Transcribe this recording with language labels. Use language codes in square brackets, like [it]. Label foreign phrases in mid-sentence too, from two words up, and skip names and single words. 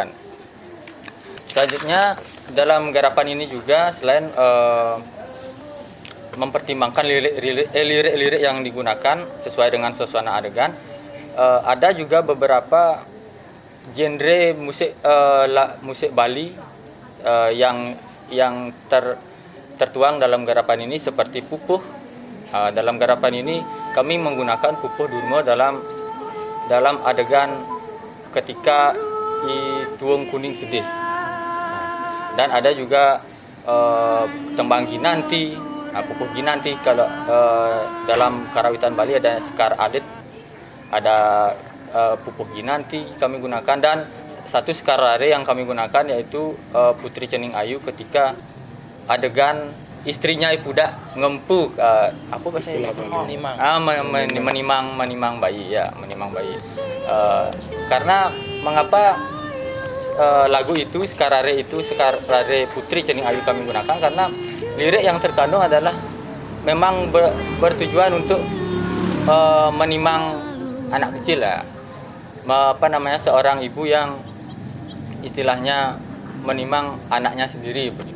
[id] Selanjutnya dalam garapan ini juga selain mempertimbangkan lirik-lirik yang digunakan sesuai dengan suasana adegan, ada juga beberapa genre musik Bali yang tertuang dalam garapan ini seperti pupuh. Dalam garapan ini kami menggunakan pupuh Durmo dalam adegan ketika i tuung kuning sedih. Dan ada juga tembang ginanti. Pupuh ginanti kalau dalam karawitan Bali ada sekar adat, ada pupuh ginanti kami gunakan, dan satu sekar rare yang kami gunakan yaitu Putri Cening Ayu ketika adegan istrinya Ipuda ngempu apa bahasa menimang bayi ya, menimang bayi. Karena mengapa lagu itu sekar rare Putri Cening Ayu kami gunakan, karena lirik yang terkandung adalah memang bertujuan untuk menimang anak kecil ya, seorang ibu yang istilahnya menimang anaknya sendiri begitu.